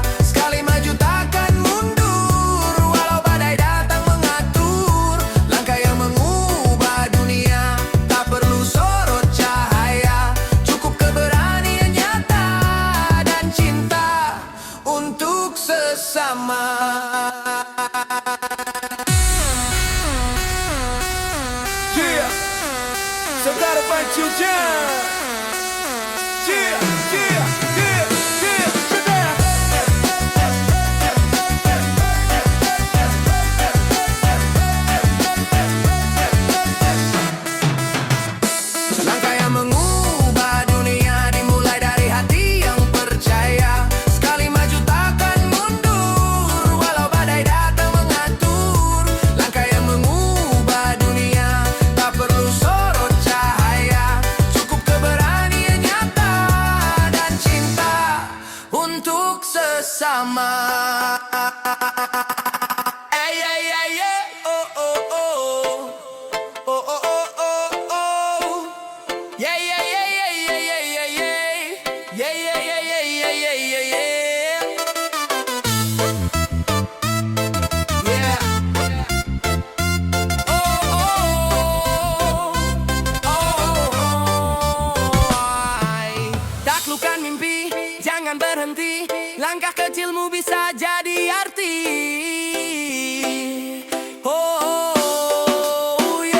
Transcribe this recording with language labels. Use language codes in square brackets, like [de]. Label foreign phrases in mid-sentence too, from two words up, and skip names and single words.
[id] Sekali maju takkan mundur, walau badai datang mengatur. Langkah yang mengubah dunia tak perlu sorot cahaya. Cukup keberanian nyata dan cinta untuk sesama. [en] So gotta find you down. Yeah, yeah, yeah, yeah, yeah. [id] Langkah yang mengubah dunia dimulai dari hati yang percaya. Sekali maju takkan mundur, walau badai datang mengatur. Langkah yang mengubah dunia tak perlu sorot cahaya. Cukup keberanian nyata dan cinta untuk sesama. Hey, hey, hey, hey. Oh, oh, oh. Oh, oh, oh, oh, oh. Yeah, yeah, yeah, yeah, yeah, yeah, yeah, yeah. Yeah, yeah, yeah, yeah, yeah, yeah, yeah, yeah. Yeah. Oh, oh, oh. Taklukkan mimpi, jangan berhenti. Langkah kecilmu bisa jadi arti. Oh, yeah.